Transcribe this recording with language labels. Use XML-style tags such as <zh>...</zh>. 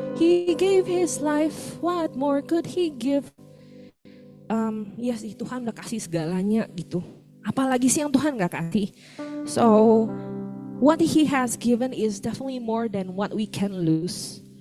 <en>He gave His life, what more could He give?</en> <id>Ya sih, Tuhan udah kasih segalanya gitu. Apalagi sih yang Tuhan gak kasih.</id> <en>So what He has given is definitely more than what we can lose.</en>